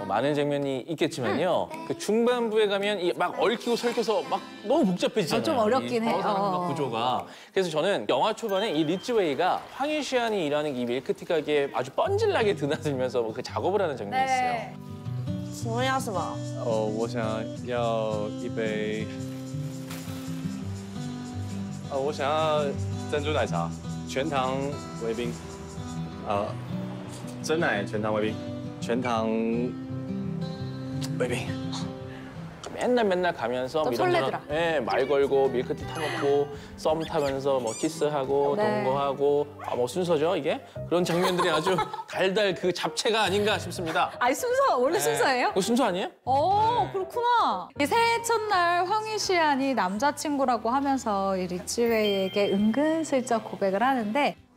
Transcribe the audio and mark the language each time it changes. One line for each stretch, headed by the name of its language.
Korean: 많은 장면이 있겠지만요. 그 중반부에 가면 이 막 얽히고 설켜서 막 너무 복잡해지잖아요. 좀 어렵긴 해요. 막 구조가. 그래서 저는 영화 초반에 이 리츠웨이가 황희슈안이 일하는 이 밀크티 가게에 아주 뻔질나게 드나들면서 그 작업을 하는 장면이 있어요.
Chinese: 请问要什么？我想要一杯，我想要珍珠奶茶，全糖微冰，真奶全糖微冰，全糖微冰。
Korean: 맨날 가면서 또 이런저런, 설레더라. 예, 말 걸고 밀크티 타먹고 썸 타면서 뭐 키스하고 네. 동거하고 뭐 순서죠 이게? 그런 장면들이 아주 달달 그 잡채가 아닌가 싶습니다. 아니 순서 원래 순서예요? 그거 순서 아니에요? 그렇구나. 이 새해 첫날 황희시안이 남자친구라고 하면서 이 리츠웨이에게 은근슬쩍 고백을 하는데